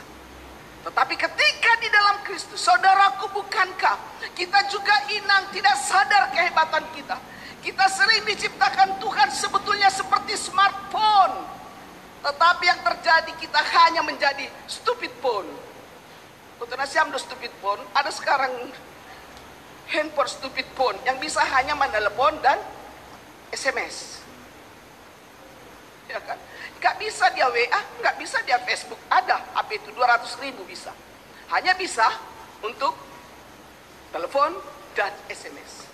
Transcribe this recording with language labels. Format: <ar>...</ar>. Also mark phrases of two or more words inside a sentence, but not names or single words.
<id>Tetapi ketika di dalam Kristus, saudaraku, bukankah kita juga inang tidak sadar kehebatan kita? Kita sering diciptakan Tuhan sebetulnya seperti smartphone, tetapi yang terjadi kita hanya menjadi</id> <en>stupid phone.</en> <bts>Untuk nasiam do</bts> <en>stupid phone,</en> <id>ada sekarang handphone</id> <en>stupid phone</en> <id>yang bisa hanya menelepon dan SMS, ya kan? Nggak bisa dia WA, nggak bisa dia Facebook. Ada HP itu 200.000 bisa. Hanya bisa untuk telepon dan SMS.</id>